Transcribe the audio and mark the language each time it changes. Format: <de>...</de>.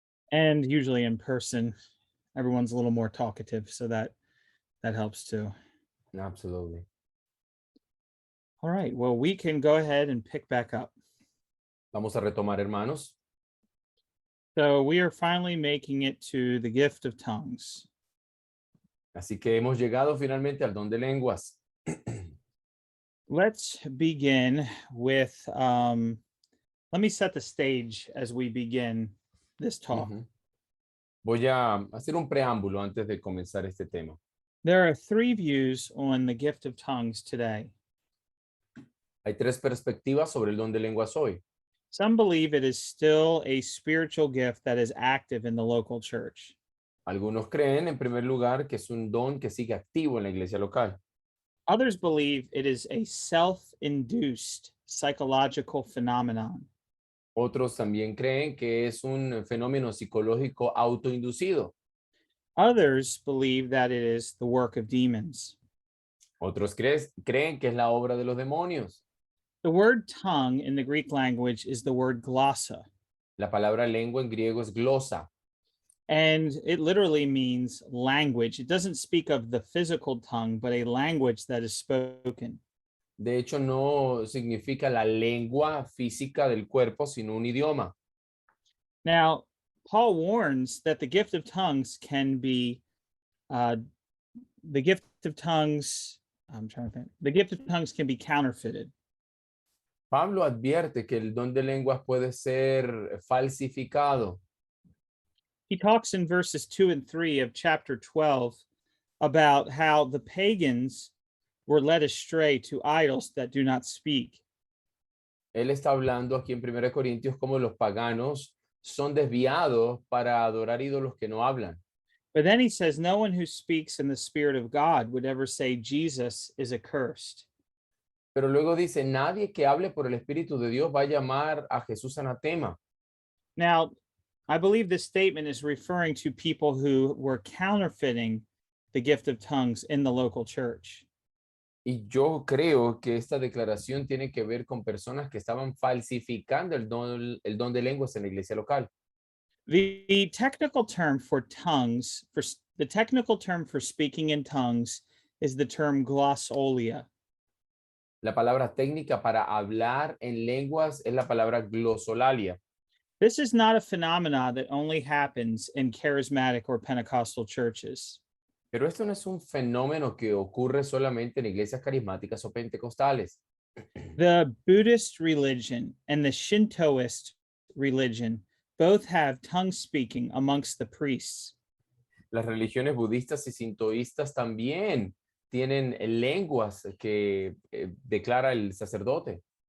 <en>and usually in person, everyone's a little more talkative, so that helps too. Absolutely. All right, well, we can go ahead and pick back up.</en> <es>Vamos a retomar, hermanos.</es> <en>So we are finally making it to the gift of tongues.</en> <es>Así que hemos llegado finalmente al don de lenguas.</es> <en>Let's begin with, let me set the stage as we begin this talk.</en> <es>Voy a hacer un preámbulo antes de comenzar este tema.</es> <en>There are three views on the gift of tongues today.</en> <es>Hay tres perspectivas sobre el don de lenguas hoy.</es> <en>Some believe it is still a spiritual gift that is active in the local church.</en> <es>Algunos creen, en primer lugar, que es un don que sigue activo en la iglesia local.</es> <en>Others believe it is a self-induced psychological phenomenon.</en> <es>Otros también creen que es un fenómeno psicológico autoinducido.</es> <en>Others believe that it is the work of demons.</en> <es>Otros creen que es la obra de los demonios.</es> <en>The word tongue in the Greek language is the word glossa.</en> <es>La palabra lengua en griego es glosa.</es> <en>And it literally means language. It doesn't speak of the physical tongue, but a language that is spoken.</en> <es>De hecho, no significa la lengua física del cuerpo, sino un idioma.</es> <en>Now, Paul warns that the gift of tongues can be, the gift of tongues can be counterfeited.</en> <es>Pablo advierte que el don de lenguas puede ser falsificado.</es> <en>He talks in verses 2 and 3 of chapter 12 about how the pagans were led astray to idols that do not speak.</en> <es>Él está hablando aquí en 1 Corintios como los paganos son desviados para adorar ídolos que no hablan.</es> <en>But then he says, no one who speaks in the Spirit of God would ever say Jesus is accursed.</en> <es>Pero luego dice, nadie que hable por el Espíritu de Dios va a llamar a Jesús anatema.</es> <en>Now, I believe this statement is referring to people who were counterfeiting the gift of tongues in the local church.</en> <es>Y yo creo que esta declaración tiene que ver con personas que estaban falsificando el don de lenguas en la iglesia local.</es> <en>The technical term for tongues, the technical term for speaking in tongues is the term glossolia.</en> <es>La palabra técnica para hablar en lenguas es la palabra glosolalia.</es> <en>This is not a phenomenon that only happens in charismatic or Pentecostal churches.</en> <es>Pero esto no es un fenómeno que ocurre solamente en iglesias carismáticas o pentecostales.</es> <en>The Buddhist religion and the Shintoist religion both have tongue speaking amongst the priests.</en> <es>Las religiones budistas y sintoístas también tienen lenguas que declara el sacerdote.</es>